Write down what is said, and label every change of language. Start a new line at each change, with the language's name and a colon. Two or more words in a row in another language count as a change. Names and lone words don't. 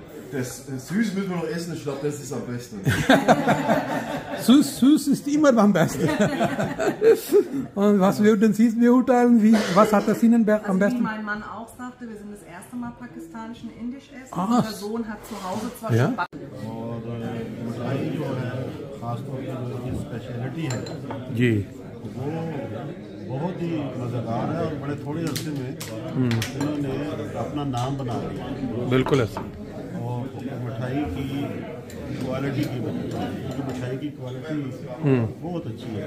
German: Das Süß müssen wir noch essen, ich glaube, das ist am besten. Süß ist immer am besten. Und was würden Sie beurteilen? Was hat das Ihnen am besten? Wie mein Mann auch sagte, wir sind das erste Mal pakistanisch und indisch essen. Unser Sohn hat zu Hause zwar schon Backen.
Hindi: जी बहुत ही मज़ेदार है और बड़े थोड़े अरसे में इन्होंने अपना नाम बना लिया। बिल्कुल ऐसा। और मिठाई की क्वालिटी की वजह से, क्योंकि मिठाई की क्वालिटी बहुत अच्छी है।